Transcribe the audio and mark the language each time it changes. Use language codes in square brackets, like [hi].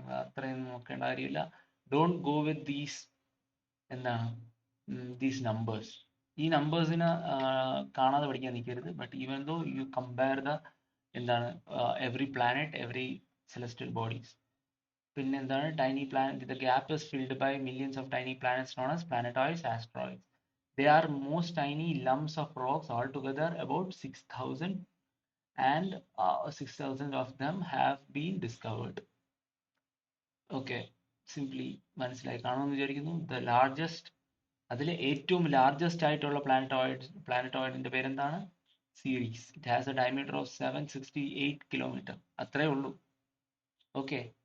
[ml] അത്രയും നോക്കേണ്ട കാര്യമില്ല. [en] Don't go with എന്താണ് these numbers. [ml] ഈ നമ്പേഴ്സിനെ കാണാതെ പഠിക്കാൻ നിൽക്കരുത്. [en] But even though you compare the എന്താണ് every planet, every celestial bodies. [ml] പിന്നെ എന്താണ് [en] Tiny planet? The gap is filled by millions of tiny planets known as planetoids, asteroids. They are most tiny lumps of rocks altogether, about 6,000, and 6,000 of them have been discovered. [ml] Okay, simply മനസ്സിലായി കാണുമെന്ന് വിചാരിക്കുന്നു. [en] the largest, [ml] അതിലെ ഏറ്റവും largest ആയിട്ടുള്ള പ്ലാനറ്റോയിഡിന്റെ പേരെന്താണ്? Series. [en] It has a diameter of 768 kilometre. [ml] അത്രേ ഉള്ളൂ. [en] Okay.